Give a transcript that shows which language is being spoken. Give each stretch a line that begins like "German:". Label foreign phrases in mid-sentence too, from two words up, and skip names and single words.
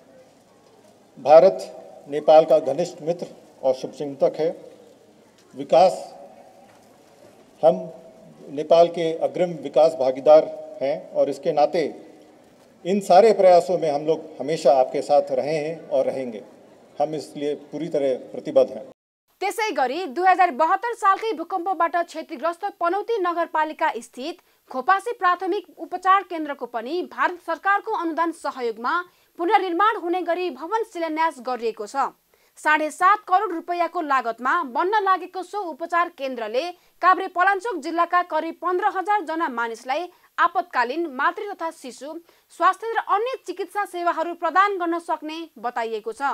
Hindi: भारत नेपाल का घनिष्ठ मित्र और शुभचिंतक है। विकास, हम नेपाल के अग्रिम विकास भागीदार हैं और इसके नाते इन सारे प्रयासों में हम लोग हमेशा आपके साथ रहे हैं और रहेंगे। हम इसलिए पूरी तरह प्रतिबद्ध हैं।
Nepali: त्यसैगरी 2072 सालकै भूकम्पबाट क्षतिग्रस्त पनौती नगरपालिका स्थित खोपासी प्राथमिक उपचार केन्द्रको पनि भारत सरकारको अनुदान सहयोगमा पुनर्निर्माण हुने गरी भवन शिलान्यास गरिएको छ। 7.5 करोड रुपैयाँको लागतमा बन्न लागेको सो उपचार केन्द्रले काभ्रेपलाञ्चोक जिल्लाका करिब 15,000 जना मानिसलाई आपतकालीन मातृ तथा शिशु स्वास्थ्य र अन्य चिकित्सा सेवाहरू प्रदान गर्न सक्ने बताइएको छ।